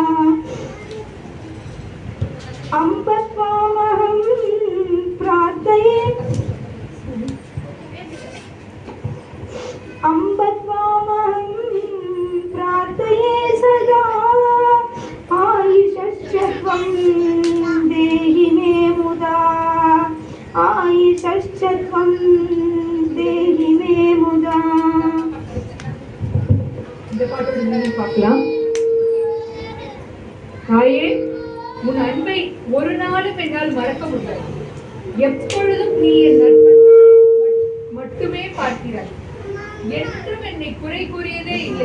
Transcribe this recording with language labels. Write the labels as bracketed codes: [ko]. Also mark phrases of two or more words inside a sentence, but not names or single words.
[sa] अम्ब त्वामहं प्रार्थये अम्ब त्वामहं प्रार्थये सदा आयुषश्च त्वं देहि मे मुदा आयुषश्च त्वं देहि मे मुदा. [ta] இந்த பாட்டோட மீனிங் பார்க்கலாம். தாயே, உன் அன்பை ஒரு நாளும் என்னால் மறக்க முடியாது. எப்பொழுதும் நீ என் நண்பன் மட்டுமே பார்க்கிறாய். என்றும் என்னை குறை கூறியதே இல்லை.